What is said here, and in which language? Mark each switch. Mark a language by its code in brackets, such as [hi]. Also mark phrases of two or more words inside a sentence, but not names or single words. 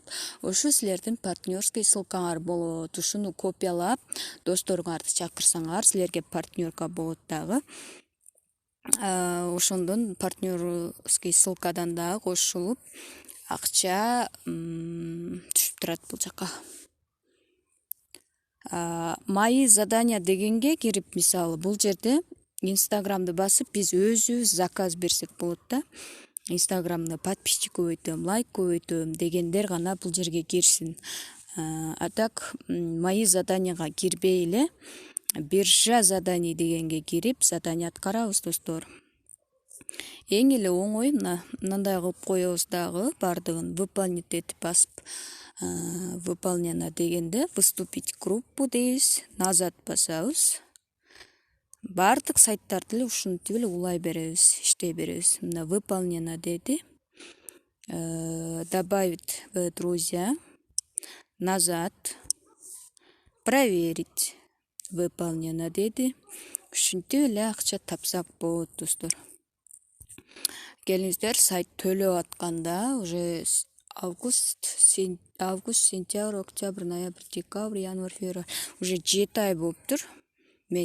[ky] Ошо силердин [ru] партнерская ссылкаңар [ky] болот. Ушуну копиялап досторуңарды чакырсаңар, силерге партнерка болот дагы. Ошондон [ru] партнерский ссылкадан [ky] дагы кошулуп акча түшүп турат бул жака. [ru] Мои задания [ky] дегенге кирип, мисалы бул жерде Инстаграмды басып биз өзүбүз заказ берсек болот да. Инстаграмда подписчик көбөйтөм, лайк көбөйтөм дегендер гана бул жерге кирсин. А так [ru] мои заданияга [ky] кирбей эле [ru] биржа заданий [ky] дегенге кирип задание аткарабыз, достор. Эң эле оңой мындай кылып коебуз дагы бардыгын. Выполнить этип басып, выполнено дегенде [ru] вступить в группу [ky] дейбиз, назад басабыз. Бардык сайттарды эле ушинтип эле улай беребиз, иштей беребиз. Мына выполнено деди. [ru] Добавить в друзья. Назад. Проверить. [ky] Выполнено деди. Ушинтип эле акча тапсак болот, достор. Келиңиздер, сайт төлөп атканда [ru] уже август, сентябрь, октябрь, ноябрь, декабрь, январь, февраль уже [ky] 7 ай болуптур.